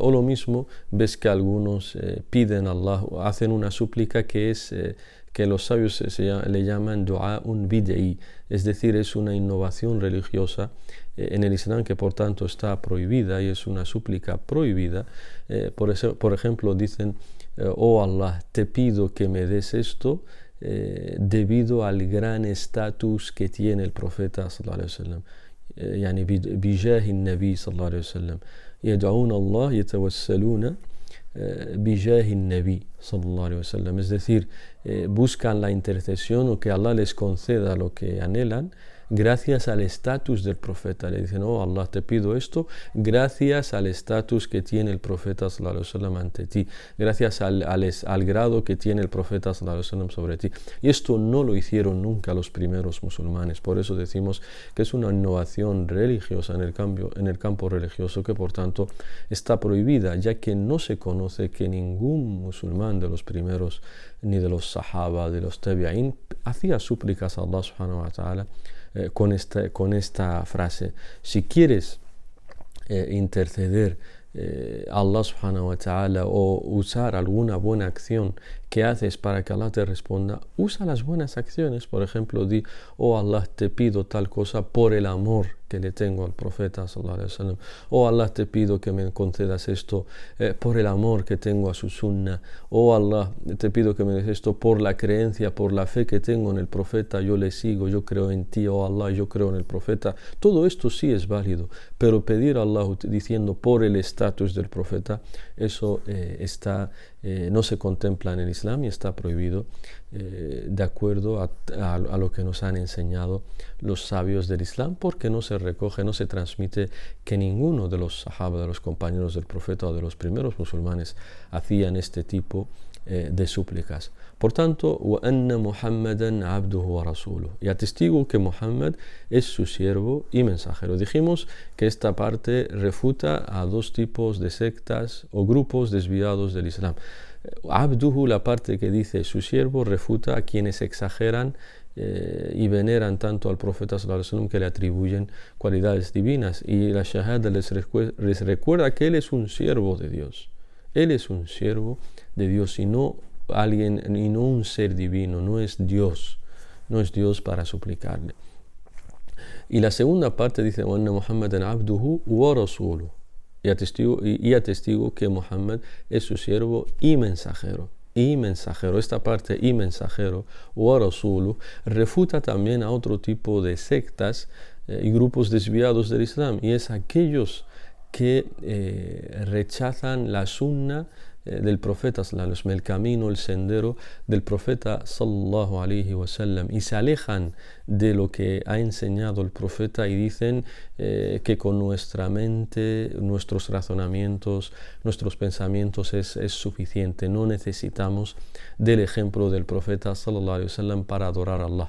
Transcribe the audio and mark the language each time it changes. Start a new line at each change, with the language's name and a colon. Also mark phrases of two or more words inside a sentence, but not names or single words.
Spanish: O lo mismo, ves que algunos piden a Allah, hacen una súplica que es que los sabios le llaman
Arabic: دعاء بدعي,
Spanish: es decir, es una innovación religiosa en el Islam que por tanto está prohibida y es una súplica prohibida. Por ejemplo, dicen, oh Allah, te pido que me des esto debido al gran estatus que tiene el profeta
Arabic: صلى الله عليه وسلم. يعني بجاه النبي صلى الله عليه وسلم يدعون الله يتوسلون بجاه النبي صلى الله عليه وسلم,
Spanish: es decir, buscan la intercesión o que Allah les conceda lo que anhelan gracias al estatus del profeta. Le dicen, oh Allah, te pido esto gracias al estatus que tiene el profeta
Arabic: صلى الله عليه وسلم
Spanish: ante ti, gracias al grado que tiene el profeta
Arabic: صلى الله عليه وسلم
Spanish: sobre ti. Y esto no lo hicieron nunca los primeros musulmanes. Por eso decimos que es una innovación religiosa en el campo religioso que por tanto está prohibida, ya que no se conoce que ningún musulmán de los primeros, ni de los sahaba, de los tabi'in, hacía súplicas a Allah
Arabic: سبحانه وتعالى
Spanish: con esta frase. Si quieres interceder Allah
Arabic: سبحانه وتعالى
Spanish: o usar alguna buena acción que haces para que Allah te responda, usa las buenas acciones. Por ejemplo, di, oh Allah, te pido tal cosa por el amor que le tengo al profeta
Arabic: صلى الله عليه وسلم.
Spanish: Oh Allah, te pido que me concedas esto por el amor que tengo a su sunna. Oh Allah, te pido que me des esto por la creencia, por la fe que tengo en el profeta. Yo le sigo, yo creo en ti, oh Allah, yo creo en el profeta. Todo esto sí es válido, pero pedir a Allah diciendo por el estatus del profeta, eso no se contempla en el Islam y está prohibido de acuerdo a lo que nos han enseñado los sabios del Islam, porque no se recoge, no se transmite que ninguno de los sahaba, de los compañeros del profeta o de los primeros musulmanes hacían este tipo de súplicas. Por tanto,
Arabic: وَأَنَّ مُحَمَّدًا عَبْدُهُ وَرَسُولُهُ,
Spanish: y atestigo que Muhammad es su siervo y mensajero. Dijimos que esta parte refuta a dos tipos de sectas o grupos desviados del Islam. Abduhu, la parte que dice su siervo, refuta a quienes exageran y veneran tanto al profeta
Arabic: صلى الله عليه وسلم
Spanish: que le atribuyen cualidades divinas, y la shahada les recuerda que él es un siervo de Dios. Él es un siervo de Dios y no alguien, y no un ser divino, no es Dios para suplicarle. Y la segunda parte dice
Arabic: وأن محمدا عبده ورسوله,
Spanish: y atestigo que Muhammad es su siervo y mensajero. Esta parte y mensajero
Arabic: ورسوله
Spanish: refuta también a otro tipo de sectas y grupos desviados del Islam, y es aquellos que rechazan la sunna del profeta
Arabic: صلى الله عليه وسلم,
Spanish: el camino, el sendero del profeta
Arabic: صلى الله عليه وسلم,
Spanish: y se alejan de lo que ha enseñado el profeta y dicen que con nuestra mente, nuestros razonamientos, nuestros pensamientos es suficiente, no necesitamos del ejemplo del profeta
Arabic: صلى الله عليه وسلم
Spanish: para adorar a Allah.